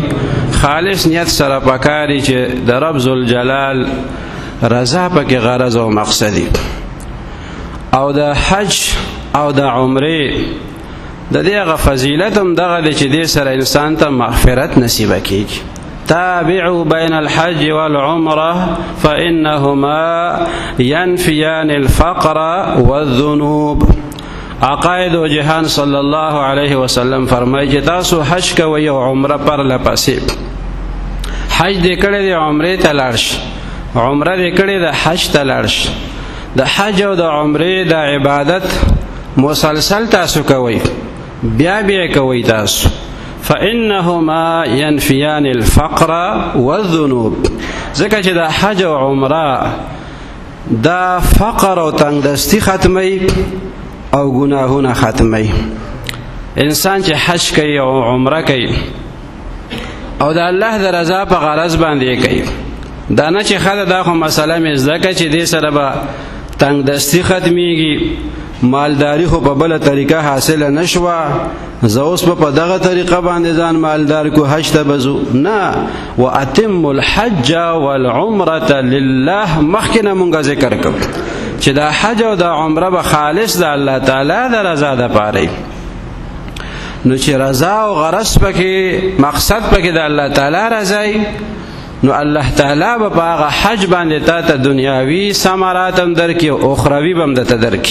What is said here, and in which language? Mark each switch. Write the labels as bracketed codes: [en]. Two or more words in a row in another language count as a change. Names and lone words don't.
[ps] خالص نیت سره پکاري چې د رب ذوالجلال رضا پکې غرض او مقصدی. او د حج او د عمره د دې غ فضیلت هم دغه چې دې سره انسان ته مغفرت نصیب کیږي. [ar] تابعوا بين الحج والعمره فانهما ينفيان الفقر والذنوب. [ps] عقائد و جهان [ar] صلی الله علیه وسلم [ps] فرمایي چې تاسو حج کوئ او عمره پر لپسې. حج دې کړی دی عمره ته لاړ شي، عمره دې کړی د حج ته لاړ شي. د حج او د عمره د عبادت مسلسل تاسو کوئ، بیا بیا کوئ تاسو. [ar] فإنهما ينفيان الفقر والذنوب. [ps] ځکه چې د حج او عمره دا فقر او تنگدستی ختمي او گناهونه ختمي. انسان چې حج کوي او عمره کوي او د الله د رضا په غرض باندې کوي، دا نه چې خاله دا خو مسله مې زده چې دې سره به تنگدستی ختمیږي، مالداری خو په بل طریقه حاصله نشوه، زه اوس په دغه طریقه باندې ځان مالدار کو حج ته بزو. نه، [ar] واتم الحج والعمره لله. [ps] مخکې مونږ ذکر کوو چې دا حج او دا عمره به خالص د الله تعالی د رضا لپاره. نو چې رضا او غرض پکې مقصد پکې د الله تعالی رضای، نو الله تعالی به په هغه حج باندې تا ته دنیاوي ثمرات هم درکړي او اخروي به هم درته درکړي.